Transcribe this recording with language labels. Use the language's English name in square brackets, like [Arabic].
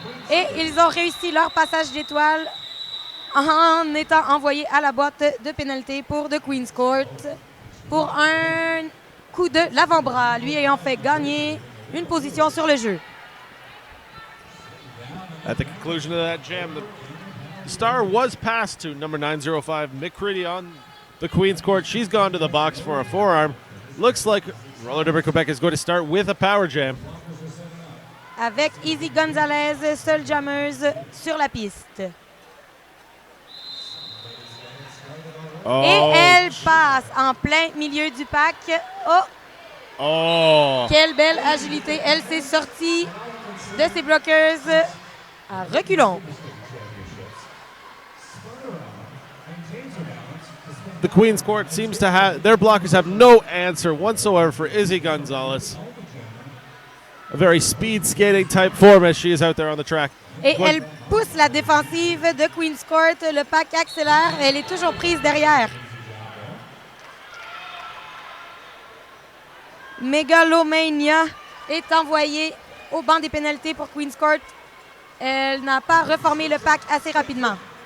[French] Et ils ont réussi leur passage d'étoile en étant envoyés à la boîte de pénalité pour The Queen's Court pour un coup de l'avant-bras, lui ayant fait gagner une position sur le jeu. [English] At the conclusion of that jam, the star was passed to number 905, McCready on the Queen's Court. She's gone to the box for a forearm. Looks like Roller Derby Quebec is going to start with a power jam. [French] Avec Easy Gonzalez, seule jammeuse sur la piste. Oh, et elle passe en plein milieu du pack. Oh! Quelle belle agilité. Elle s'est sortie de ses bloqueuses à reculons. [English] The Queen's Court seems to have, their blockers have no answer whatsoever for Izzy Gonzalez. a very speed skating type form as she is out there on the track. [French] Et elle pousse la défensive de Queen's Court. Le pack accélère. Elle est toujours prise derrière. Megalomania est envoyée au banc des pénalités pour Queen's Court. Elle n'a pas reformé le pack assez rapidement.